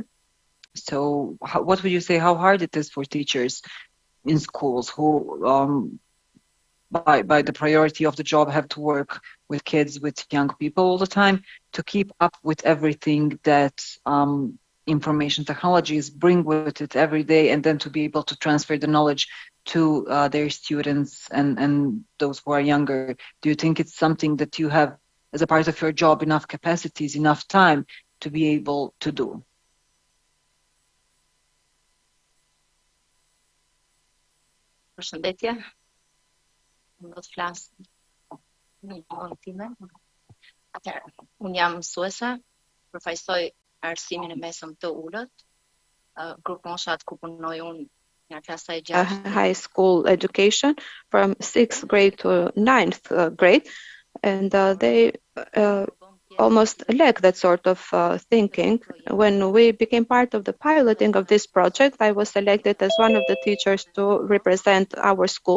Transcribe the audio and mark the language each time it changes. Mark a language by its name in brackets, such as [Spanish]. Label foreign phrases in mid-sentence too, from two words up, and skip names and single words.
[English] So what would you say, how hard it is for teachers in schools who, by the priority of the job, have to work with kids, with young people all the time, to keep up with everything that information technologies bring with it every day, and then to be able to transfer the knowledge to their students and those who are younger? Do you think it's something that you have, as a part of your job, enough capacities, enough time to be able to do? [Albanian] Përshëndetje. Do të flas në gjuhën time. Atëherë, unë jam mësuese, përfaqësoj arsimin e mesëm të ulët. Grupmoshat ku punoj unë nga klasa e 6. [English] High school education from 6th grade to 9th grade, and they almost lack that sort of thinking. When we became part of the piloting of this project, I was selected as one of the teachers to represent our school.